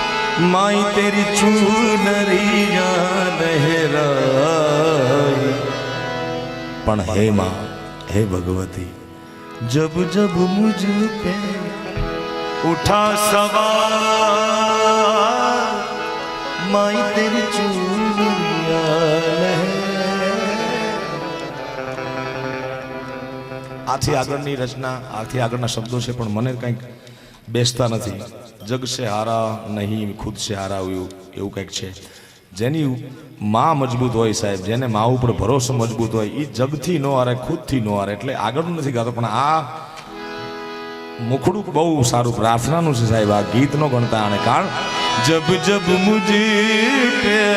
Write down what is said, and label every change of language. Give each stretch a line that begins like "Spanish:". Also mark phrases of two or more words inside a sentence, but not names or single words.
Hindi: माई तेरी चूनरिया लहराई पण हे माँ हे भगवती जब जब मुझ पे उठा सवार माई तेरी चूनरिया
Gujarati: આથી આગળની રચના આથી આગળના શબ્દો છે પણ મને કંઈક બેસતા નથી
Hindi: जग से हारा नहीं खुद से हारा
Gujarati: એવું કંઈક છે જેની માં મજબૂત હોય સાહેબ જેને માં ઉપર ભરોસો મજબૂત હોય એ જગથી નો હારે ખુદથી નો હારે એટલે આગળનું નથી ગાતો પણ આ મુખડું બહુ સારું પ્રાર્થનાનું છે સાહેબ આ ગીત નો ગણતા આને કારણ
Hindi: जब जब मुजे पे